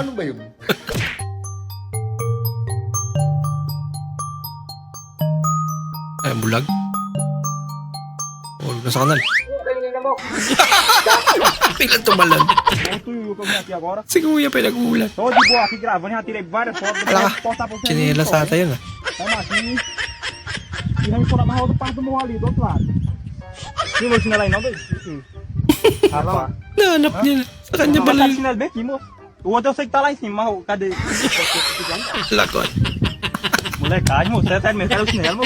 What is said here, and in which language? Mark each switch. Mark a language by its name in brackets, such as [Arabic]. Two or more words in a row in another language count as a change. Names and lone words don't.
[Filipino] Ano ba yun? Ay, ang bulag. Ulog na sa kanal. Biglang tumalan. Si Kuya pinag-uulan. [Portuguese] Tô de boa aqui gravando, já tirei várias fotos. [Filipino] Ala ka. Chinela sa ata yun ah. [Portuguese] Vamos aqui. E vamos por amarrar outra parte do morro ali, do outro lado. Viu meu chinelo aí não, dois? Rapaz. [Filipino] Nahanap niya na. Sa kanya pala [Portuguese] Tá [Filipino] yun. [Portuguese] chinelo bem aqui, moço. O outro eu sei que tá lá em cima, mas cadê? Lakot. Molecagem, moço. É sério mesmo, cadê o chinelo, moço?